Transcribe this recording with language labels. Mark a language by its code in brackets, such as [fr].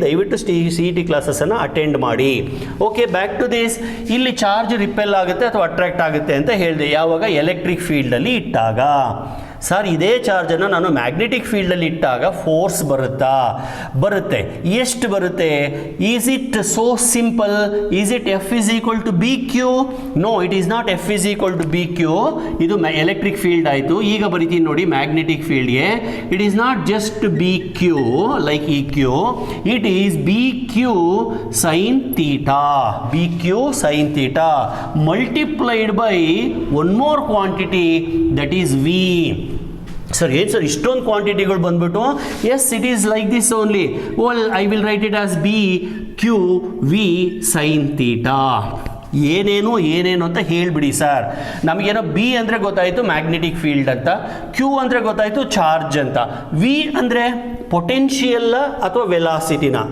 [kn] ದಯವಿಟ್ಟು CET ಕ್ಲಾಸಸ್ಸನ್ನು attend ಮಾಡಿ. Okay, [en] Back to this. [kn] ಇಲ್ಲಿ ಚಾರ್ಜ್ ರಿಪೆಲ್ ಆಗುತ್ತೆ ಅಥವಾ ಅಟ್ರಾಕ್ಟ್ ಆಗುತ್ತೆ ಅಂತ ಹೇಳಿದೆ. ಯಾವಾಗ? ಎಲೆಕ್ಟ್ರಿಕ್ ಫೀಲ್ಡಲ್ಲಿ ಇಟ್ಟಾಗ. ಸರ್, ಇದೇ ಚಾರ್ಜನ್ನು ನಾನು ಮ್ಯಾಗ್ನೆಟಿಕ್ ಫೀಲ್ಡಲ್ಲಿ ಇಟ್ಟಾಗ ಫೋರ್ಸ್ ಬರುತ್ತೆ. ಎಷ್ಟು ಬರುತ್ತೆ? [en] Is it so simple? Is it F is equal to BQ? No, it is not F is equal to BQ. [kn] ಇದು ಎಲೆಕ್ಟ್ರಿಕ್ ಫೀಲ್ಡ್ ಆಯಿತು. ಈಗ ಬರಿತೀನಿ ನೋಡಿ magnetic ಫೀಲ್ಡ್ಗೆ. [en] It is not just BQ like EQ. It is BQ sin theta. BQ sin theta multiplied by one more quantity, that is V. [kn] Sir, ಏನು sir ಇಷ್ಟೊಂದು ಕ್ವಾಂಟಿಟಿಗಳು ಬಂದ್ಬಿಟ್ಟು? [en] Yes, it is like this only. Well, I will write it as BQ V sin theta. [kn] ಏನೇನು ಅಂತ ಹೇಳಿಬಿಡಿ sir. ನಮಗೇನೋ B ಅಂದರೆ ಗೊತ್ತಾಯಿತು magnetic field ಅಂತ, Q ಅಂದರೆ ಗೊತ್ತಾಯಿತು ಚಾರ್ಜ್ ಅಂತ, V ಅಂದರೆ ಪೊಟೆನ್ಷಿಯಲ್ ಅಥವಾ ವೆಲಾಸಿಟಿನ.